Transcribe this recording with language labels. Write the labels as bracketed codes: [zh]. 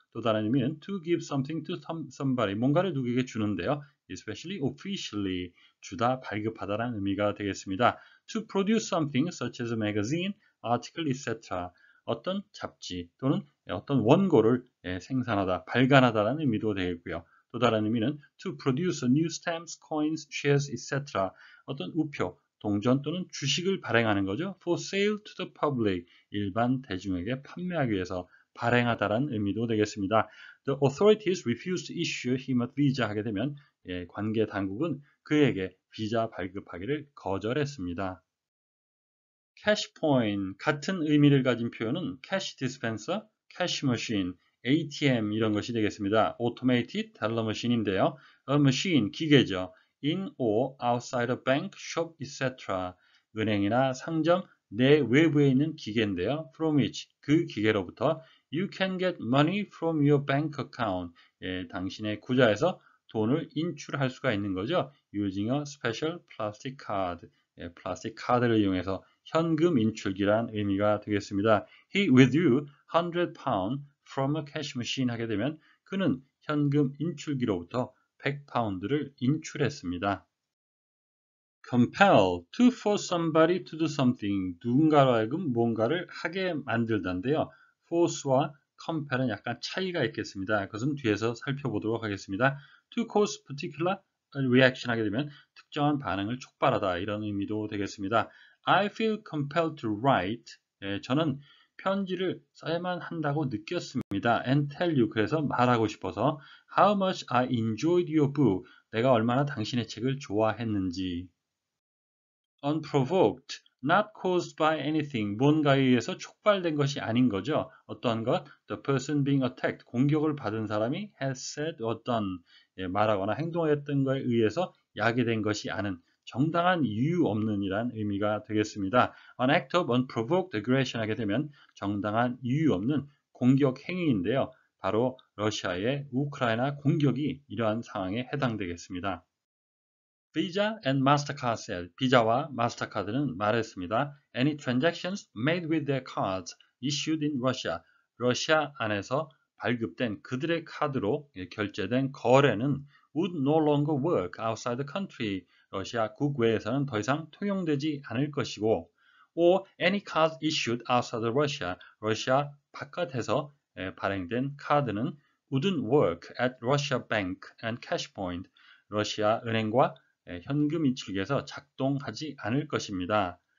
[ko] 또 다른 의미는 [en] to give something to somebody, [ko] 뭔가를 누구에게 주는데요. [en] Especially officially, [ko] 주다, 발급하다라는 의미가 되겠습니다. [en] To produce something such as a magazine, article, etc. [ko] 어떤 잡지 또는 어떤 원고를 생산하다, 발간하다라는 의미도 되겠고요. 또 다른 의미는 [en] to produce new stamps, coins, shares, etc. [ko] 어떤 우표, 동전 또는 주식을 발행하는 거죠. [en] For sale to the public, [ko] 일반 대중에게 판매하기 위해서 발행하다라는 의미도 되겠습니다. [en] The authorities refused to issue him a visa [ko] 하게 되면 관계 당국은 그에게 비자 발급하기를 거절했습니다. cash point, 같은 의미를 가진 표현은 cash dispenser, cash machine, ATM 이런 것이 되겠습니다. [en] automated teller machine인데요. a machine, [ko] 기계죠. [en] in or outside a bank, shop, etc. [ko] 은행이나 상점 내 외부에 있는 기계인데요. [en] from which, [ko] 그 기계로부터 [en] you can get money from your bank account. [ko] 당신의 구좌에서 돈을 인출할 수가 있는 거죠. [en] using a special plastic card. [ko] 플라스틱 카드를 이용해서 현금 인출기란 의미가 되겠습니다. [en] He withdrew £100 from a cash machine [ko] 하게 되면 그는 현금 인출기로부터 100파운드를 인출했습니다. [en] compel, to force somebody to do something, [ko] 누군가로 하여금 뭔가를 하게 만들다인데요. force와 compel은 약간 차이가 있겠습니다. 그것은 뒤에서 살펴보도록 하겠습니다. [en] to cause particular reaction [ko] 하게 되면 특정한 반응을 촉발하다 이런 의미도 되겠습니다. [en] I feel compelled to write. [ko] 저는 편지를 써야만 한다고 느꼈습니다. [en] and tell you [ko] 그래서 말하고 싶어서 [en] how much I enjoyed your book [ko] 내가 얼마나 당신의 책을 좋아했는지 [en] unprovoked not caused by anything [ko] 뭔가에 의해서 촉발된 것이 아닌 거죠. 어떠한 것 [en] the person being attacked [ko] 공격을 받은 사람이 [en] has said or done [ko] 말하거나 행동했던 것에 의해서 야기된 것이 아닌 정당한 이유 없는 이란 의미가 되겠습니다. [en] An act of unprovoked aggression [ko] 하게 되면 정당한 이유 없는 공격 행위인데요. 바로 러시아의 우크라이나 공격이 이러한 상황에 해당되겠습니다. [en] Visa and Mastercard said, [ko] 비자와 마스터카드는 말했습니다. [en] Any transactions made with their cards issued in Russia, [ko] 러시아 안에서 발급된 그들의 카드로 결제된 거래는 [en] would no longer work outside the country, [ko] 러시아 국외에서는 더 이상 통용되지 않을 것이고 [en] or any cards issued outside of Russia, [ko] 러시아 바깥에서 발행된 카드는 [en] wouldn't work at Russia Bank and Cash Point, [ko] 러시아 은행과 현금 인출기에서 작동하지 않을 것입니다.